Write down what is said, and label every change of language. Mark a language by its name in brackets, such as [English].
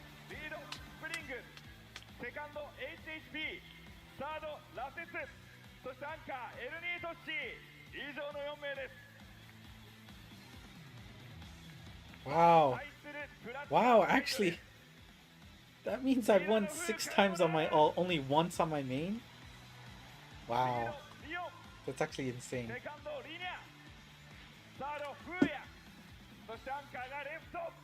[Japanese] リードスプリング、セカンド HHP、サードラセス、そしてアンカーエルニートッシー、以上の4名です。 [English] Wow. Wow, actually, that means I've won 6 times on my only once on my main. Wow. That's actually insane. [Japanese] セカンドリニャ、サードフーヤ、そしてアンカーがレフト。